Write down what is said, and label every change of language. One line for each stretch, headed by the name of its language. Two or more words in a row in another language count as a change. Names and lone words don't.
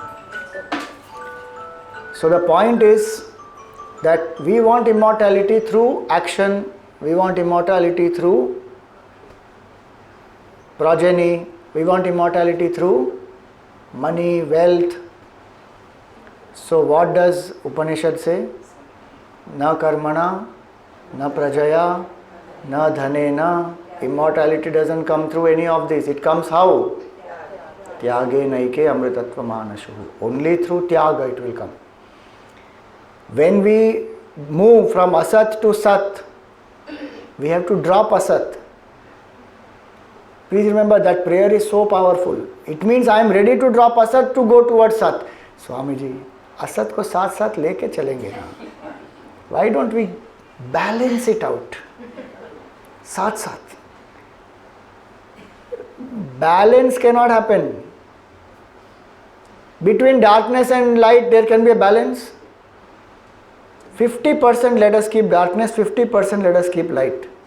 English: So the point is that we want immortality through action, we want immortality through progeny, we want immortality through money, wealth. So what does Upanishad say?
Sanskrit: न कर्मणा, न प्रजया, न धनेन.
English: Immortality doesn't come through any of this. It comes how?
Sanskrit: त्यागे नैके अमृतत्व मानशुः.
English: Only through tyaga it will come. When we move from asat to sat, we have to drop asat. Please remember that prayer is so powerful. It means I am ready to drop asat to go towards sat.
Hindi: स्वामीजी, असत् को साथ साथ लेके चलेंगे ना.
English: Why don't we balance it out?
Hindi: साथ साथ.
English: Balance cannot happen. Between darkness and light there can be a balance. 50% let us keep darkness, 50% let us keep light.